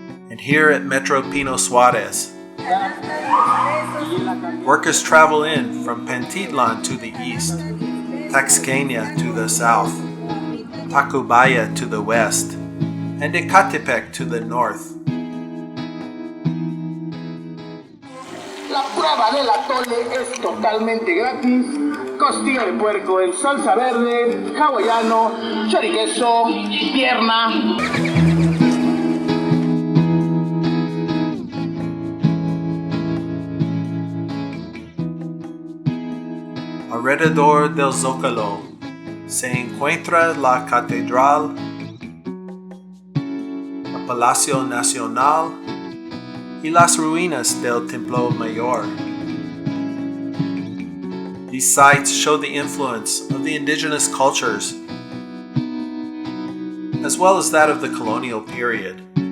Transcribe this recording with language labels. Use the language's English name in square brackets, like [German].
[English] And here at Metro Pino Suarez, workers travel in from Pentitlan to the east, Taxqueña to the south, Tacubaya to the west, and Ecatepec to the north. [Spanish] La prueba del atole es totalmente gratis. Costilla de puerco en salsa verde, hawaiano, choriqueso, pierna. Alrededor del Zócalo se encuentra la catedral, el Palacio Nacional y las ruinas del Templo Mayor. [English] These sites show the influence of the indigenous cultures, as well as that of the colonial period.